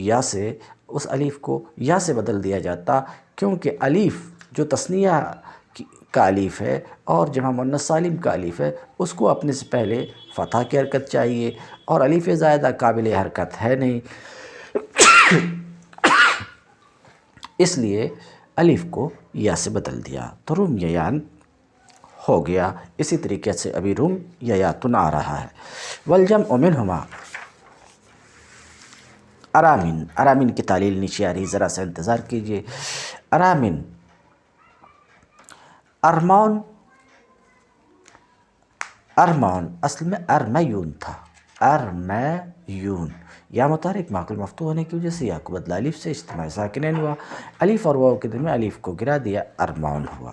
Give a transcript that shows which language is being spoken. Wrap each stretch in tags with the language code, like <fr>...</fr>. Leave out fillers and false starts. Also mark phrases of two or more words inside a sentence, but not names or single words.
<ur>یا سے بدل دیا جاتا، کیونکہ الف جو تثنیہ کا الف ہے اور جمع مؤنث سالم کا الف ہے، اس کو اپنے سے پہلے فتح کی حرکت چاہیے، اور الف زائدہ قابل حرکت ہے نہیں، اس لیے الف کو یا سے بدل دیا تو رمیان ہو گیا۔ اسی طریقے سے ابھی رمیاتن آ رہا ہے۔</ur> <ar>والجمع منہما،</ar> <ur>ارامن، ارامن کی تعلیل نیچے آ رہی، ذرا سا انتظار کیجئے۔ ارامن، ارمان، ارمان اصل میں ارمیون تھا، ارمیون، یا متحرک معقول مفتوح ہونے کی وجہ سے یا کو بدلا الف سے، اجتماع ساکنین ہوا، الف اور واو کے درمیان الف کو گرا دیا، ارمان ہوا۔</ur>